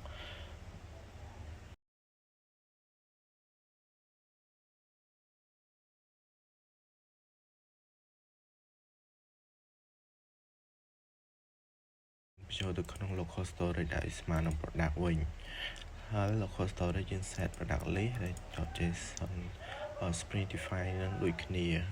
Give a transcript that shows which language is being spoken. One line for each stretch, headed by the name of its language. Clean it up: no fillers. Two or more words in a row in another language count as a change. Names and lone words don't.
Khmer: បញ្ចូលទៅក្នុង
English: local storage
Khmer: ដែលស្មើនឹង product វិញហើយ
English: local storage
Khmer: យើង
English: set product list
Khmer: ហើយ
English: .json spring define
Khmer: នឹងដូចគ្នា